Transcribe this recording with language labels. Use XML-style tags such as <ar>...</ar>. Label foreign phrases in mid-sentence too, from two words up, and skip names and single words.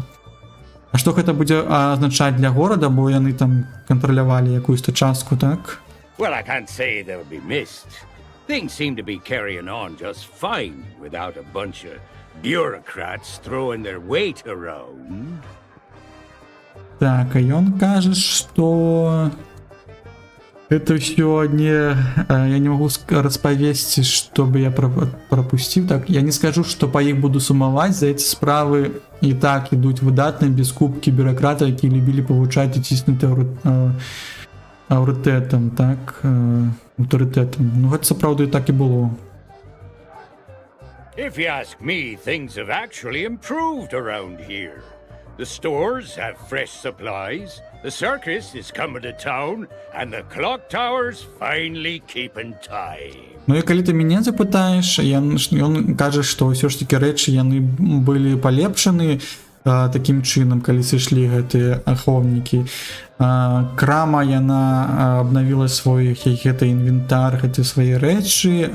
<be>А што гэта будзе азначаць для горада, бо яны там кантралявалі якуюсь-то частку, так?</be> <en>Well, I can't say they'll be missed. Things seem to be carrying on just fine without a bunch of bureaucrats throwing their weight around.</en> <be>Так, а ён кажа, што гэта ўсё не... Я не магу распавесці, што бы я прапусціў. Так, я не скажу, што па іх буду сумаваць, за эти справы і так ідуць выдатна, без кубкі бюрократа, які любілі павучаць і ціснуць аўрытэтам, так, аўтарытэтам. Ну, гэта сапраўды так і было.</be> <en>If you ask me, things have actually improved around here. The stores have fresh supplies, the circus is coming to town, and the clock tower's finally keeping time.</en> <be>Ну і калі ты мяне запытаеш, ён кажа, што ўсё ж такі рэчы яны былі палепшаны такім чынам, калі сышлі гэтыя ахоўнікі. Крама, яна абнавіла свой гэты інвентар, гэты свае рэчы.</be>